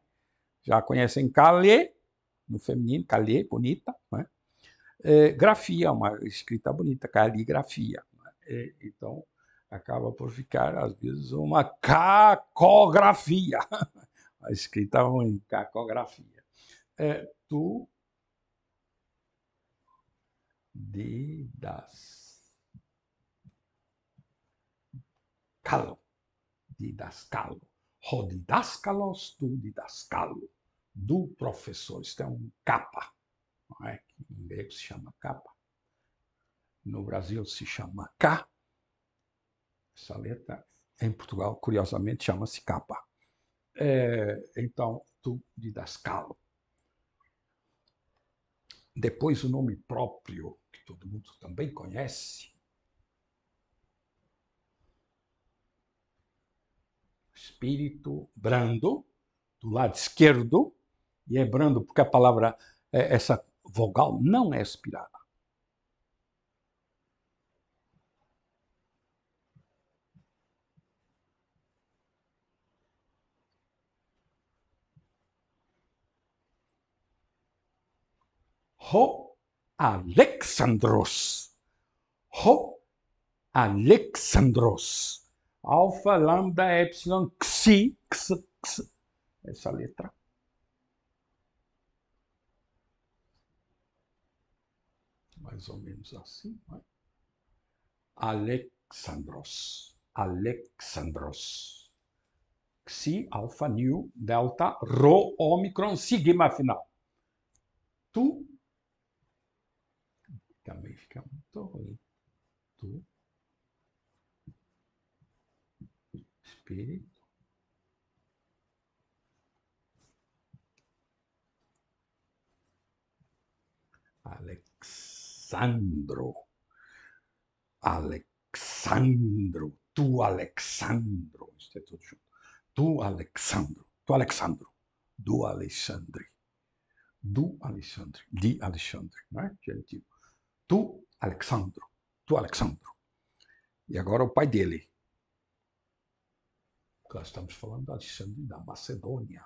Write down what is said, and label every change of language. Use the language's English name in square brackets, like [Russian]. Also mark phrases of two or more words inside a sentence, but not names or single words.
[Portuguese] Já conhecem calê, no feminino, calê, bonita, não é? Grafia, uma escrita bonita, caligrafia. Então, acaba por ficar, às vezes, uma cacografia. A escrita ruim, [Greek] cacografia. τοῦ διδασκάλου. Διδασκάλου. ὁ διδάσκαλος τοῦ διδασκάλου. [Portuguese] Do professor. Isto é um capa. Não é? Em grego se chama capa. No Brasil se chama K. Essa letra, em Portugal, curiosamente, chama-se capa. Então, [Greek] τοῦ διδασκάλου. [Portuguese] Depois o nome próprio, que todo mundo também conhece. Espírito brando, do lado esquerdo, e é brando porque a palavra, essa vogal não é aspirada. [Greek] Ὁ Ἀλέξανδρος. Ὁ Ἀλέξανδρος. [Portuguese] Alfa, lambda, epsilon, xi, x, x. Essa letra. Mais ou menos assim. Né? Alexandros. Alexandros. Xi, alfa, nu, delta, rho, ômicron, sigma final. Tu também fica muito ruim. Tu, espírito. Alexandro. [Greek] Ἀλεξάνδρου. Τοῦ, Ἀλεξάνδρου. [Portuguese] Isso é tudo junto. [Greek] Τοῦ, Ἀλεξάνδρου. Τοῦ, Ἀλεξάνδρου. [Portuguese] Do Alexandre. Do Alexandre. De Alexandre. Não é? Genitivo. [Greek] Τοῦ, Ἀλεξάνδρου. Τοῦ, Ἀλεξάνδρου. [Portuguese] E agora o pai dele. Nós estamos falando de Alexandre da Macedônia.